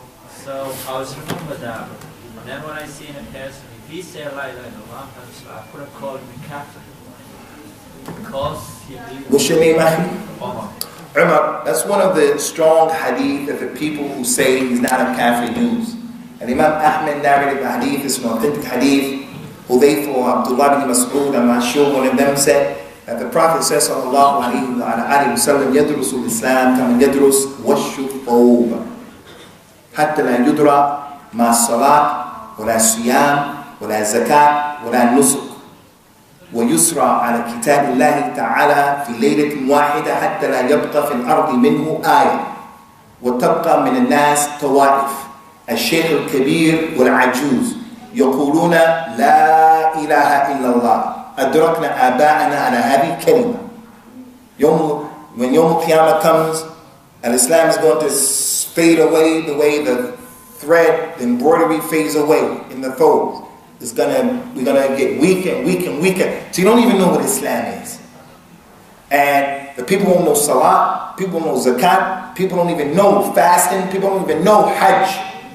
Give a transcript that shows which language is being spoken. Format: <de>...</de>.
<en>So I was remember that, and then when I see a person, if he say La ilaha illallah, I could have called him a kafir. Because he believes. What's your name, Umar? Umar, that's one of the strong hadith that the people who say he's not a kafir use. And Imam Ahmad narrated the hadith, it's an authentic hadith. Hudayfa or Abdullah ibn Mas'ud, I'm not sure, one of them said that the Prophet says, sallallahu alayhi wa sallam,</en> <ar>يدرس الإسلام كما يدرس وش الثوب حتى لا يدرى ما الصلاة ولا الصيام ولا الزكاة ولا النسك ويسرى على كتاب الله تعالى في ليلة واحدة حتى لا يبقى في الأرض منه آية وتبقى من الناس طوائف الشيخ الكبير والعجوز يقولون لا إله إلا الله أدركنا آباءنا على هذه الكلمة.</ar> <en>When Yom Qiyamah comes and Islam is going to fade away the way the thread, the embroidery fades away in the folds. We're gonna get weaker and weaker and weaker. So you don't even know what Islam is. And the people won't know Salah, people won't know Zakat, people don't even know fasting, people don't even know Hajj.</en>